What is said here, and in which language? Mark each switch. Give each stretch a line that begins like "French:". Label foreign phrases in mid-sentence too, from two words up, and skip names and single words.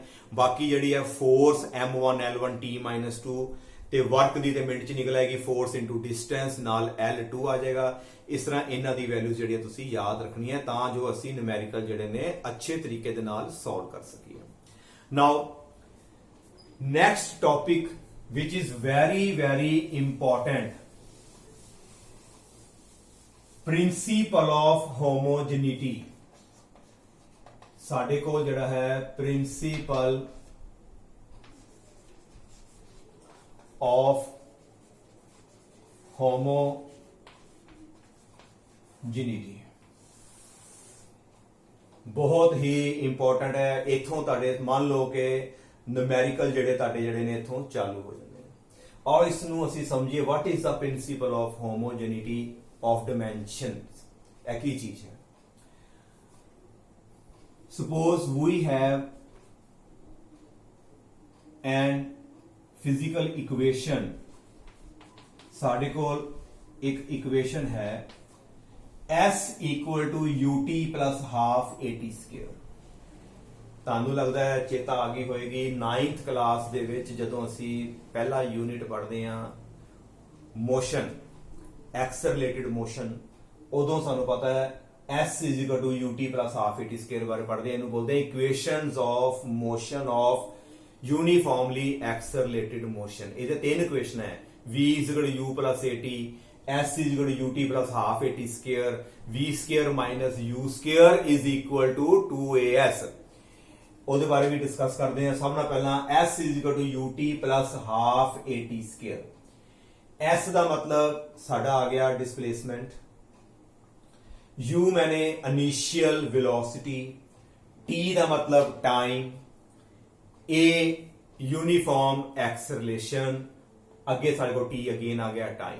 Punjabi: ਬਾਕੀ ਜਿਹੜੀ ਹੈ ਫੋਰਸ m1 l1 t-2 ਤੇ ਵਰਕ ਦੀ ਤੇ ਮਿੰਟ ਚ ਨਿਕਲ ਆਏਗੀ,
English: force into distance
Punjabi: ਨਾਲ l2 ਆ ਜਾਏਗਾ। ਇਸ ਤਰ੍ਹਾਂ ਇਹਨਾਂ ਦੀ ਵੈਲਿਊ ਜਿਹੜੀਆਂ ਤੁਸੀਂ ਯਾਦ ਰੱਖਣੀ ਹੈ ਤਾਂ ਜੋ ਅਸੀਂ ਨਿਊਮੈਰੀਕਲ ਜਿਹੜੇ ਨੇ ਅੱਛੇ ਤਰੀਕੇ ਦੇ ਨਾਲ ਸੋਲਵ ਕਰ ਸਕੀਏ।
English: now next topic which is very important, principle of homogeneity।
Punjabi: ਸਾਡੇ ਕੋਲ ਜਿਹੜਾ ਹੈ
English: principle of homogeneity
Punjabi: ਬਹੁਤ ਹੀ ਇੰਪੋਰਟੈਂਟ ਹੈ। ਇਥੋਂ ਤੁਹਾਡੇ ਮੰਨ ਲਓ ਕਿ ਨਿਊਮੈਰੀਕਲ ਜਿਹੜੇ ਨੇ ਇਥੋਂ ਚਾਲੂ ਹੋ ਜਾਂਦੇ ਨੇ। ਔਰ ਇਸ ਨੂੰ ਅਸੀਂ ਸਮਝੀਏ,
English: what is the principle of homogeneity of dimensions.
Punjabi: ਇਹ ਕੀ ਚੀਜ਼ ਹੈ?
English: suppose we have an physical equation,
Punjabi: ਸਾਡੇ ਕੋਲ ਇੱਕ ਇਕੁਏਸ਼ਨ ਹੈ S = ut + ½ at²। ਤੁਹਾਨੂੰ ਲੱਗਦਾ ਹੈ ਚੇਤਾ ਆ ਗਈ ਹੋਏਗੀ 9th ਕਲਾਸ ਦੇ ਵਿੱਚ ਜਦੋਂ ਅਸੀਂ ਪਹਿਲਾ ਯੂਨਿਟ ਪੜ੍ਹਦੇ ਹਾਂ
English: motion, accelerated motion,
Punjabi: ਉਦੋਂ ਸਾਨੂੰ ਪਤਾ ਹੈ S = ut + ½ at² ਬਾਰੇ ਪੜ੍ਹਦੇ, ਇਹਨੂੰ ਬੋਲਦੇ
English: equations of motion of uniformly accelerated motion.
Punjabi: ਇਹਦੇ ਤਿੰਨ ਇਕੁਏਸ਼ਨ ਹੈ, v = u + at, S = ut + ½ at², v² - u² = 2as। ਉਹਦੇ ਬਾਰੇ ਵੀ ਡਿਸਕਸ ਕਰਦੇ ਹਾਂ। ਸਭ ਨਾਲ ਪਹਿਲਾਂ S = ut + ½ at²। S ਦਾ ਮਤਲਬ ਸਾਡਾ ਆ ਗਿਆ ਡਿਸਪਲੇਸਮੈਂਟ, U ਮੈਨੇ
English: initial velocity,
Punjabi: T ਦਾ ਮਤਲਬ ਟਾਈਮ, A
English: uniform acceleration,
Punjabi: ਅੱਗੇ ਸਾਡੇ ਕੋਲ T ਅਗੇਨ ਆ ਗਿਆ ਟਾਈਮ।